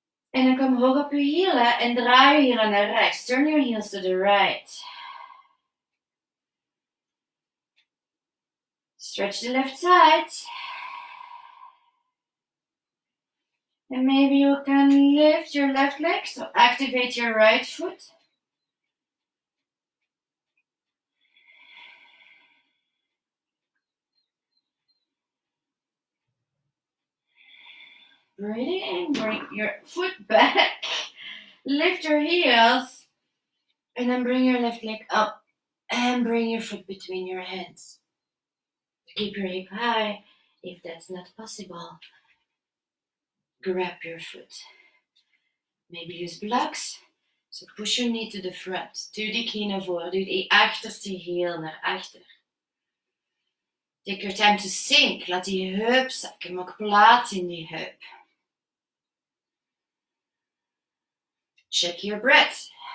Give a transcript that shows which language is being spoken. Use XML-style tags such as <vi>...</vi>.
<nl>En dan kom hoog op je hielen en draai je hielen naar rechts.</nl> <en>Turn your heels to the right. Stretch the left side. And maybe you can lift your left leg, so activate your right foot. Breathe in, bring your foot back, lift your heels, and then bring your left leg up and bring your foot between your hands. Keep your hip high. If that's not possible, grab your foot. Maybe use blocks. So push your knee to the front.</en> <nl>Duw die knie naar voren. Duw die achterste heel naar achter.</nl> <en>Take your time to sink.</en> <nl>Laat die heup zakken. Maak plaats in die heup.</nl> <en>Check your breath.</en>